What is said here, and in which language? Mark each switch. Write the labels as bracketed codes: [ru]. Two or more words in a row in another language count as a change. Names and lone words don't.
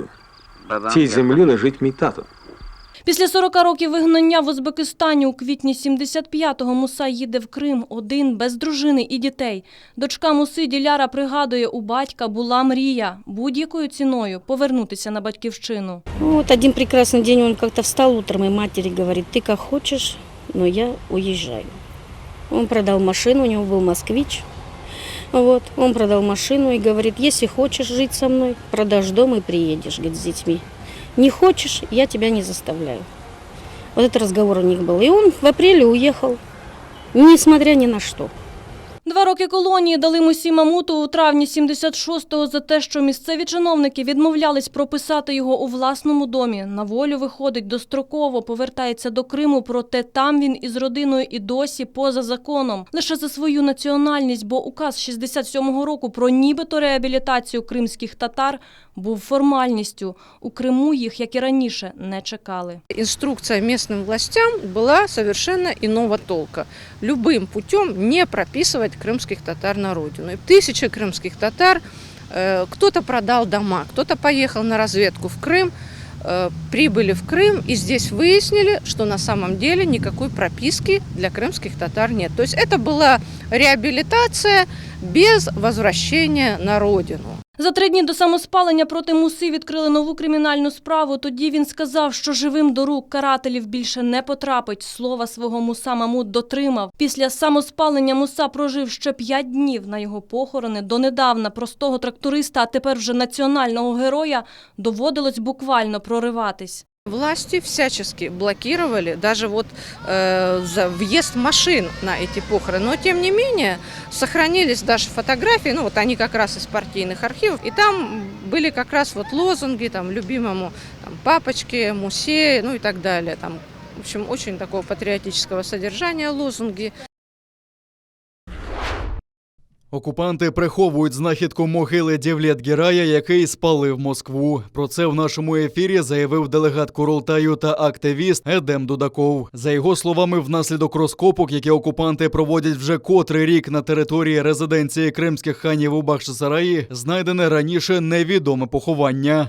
[uk] В цій землі лежить мій тато. Після 40 років вигнання в Узбекистані у квітні 75-го Муса їде в Крим один, без дружини і дітей. Дочка Муси Диляра пригадує, у батька була мрія будь-якою ціною повернутися на батьківщину. [ru] Вот один прекрасный день он как-то встал утром и матери говорит: ты как хочешь, но я уезжаю. Он продал машину, у него был москвич. Вот, он продал машину и говорит: если хочешь жить со мной, продашь дом и приедешь, говорит, с детьми. Не хочешь, я тебя не заставляю. Вот этот разговор у них был. И он в апреле уехал, несмотря ни на что. [uk] 2 роки колонії дали Мусі Мамуту у травні 76-го за те, що місцеві чиновники відмовлялись прописати його у власному домі. На волю виходить достроково, повертається до Криму, проте там він із родиною і досі поза законом. Лише за свою національність, бо указ 67-го року про нібито реабілітацію кримських татар був формальністю. У Криму їх, як і раніше, не чекали. [ru] Инструкция местным властям была совершенно иного толка. Любым путем не прописывать крымских татар на родину. И тысячи крымских татар, кто-то продал дома, кто-то поехал на разведку в Крым, прибыли в Крым и здесь выяснили, что на самом деле никакой прописки для крымских татар нет. То есть это была реабилитация без возвращения на родину. [uk] За 3 дні до самоспалення проти Муси відкрили нову кримінальну справу. Тоді він сказав, що живим до рук карателів більше не потрапить. Слова свого Муса Мамут дотримав. Після самоспалення Муса прожив ще 5 днів. На його похорони донедавна простого тракториста, а тепер вже національного героя, доводилось буквально прориватись. [ru] Власти всячески блокировали даже вот за въезд машин на эти похороны. Но тем не менее сохранились даже фотографии, ну вот они как раз из партийных архивов. И там были как раз вот лозунги там, любимому там, папочке, Мусе, ну и так далее. Там, в общем, очень такого патриотического содержания лозунги. [uk] Окупанти приховують знахідку могили Девлет-Герая, який спалив Москву. Про це в нашому ефірі заявив делегат Курултаю та активіст Едем Дудаков. За його словами, внаслідок розкопок, які окупанти проводять вже котрий рік на території резиденції кримських ханів у Бахчисараї, знайдене раніше невідоме поховання.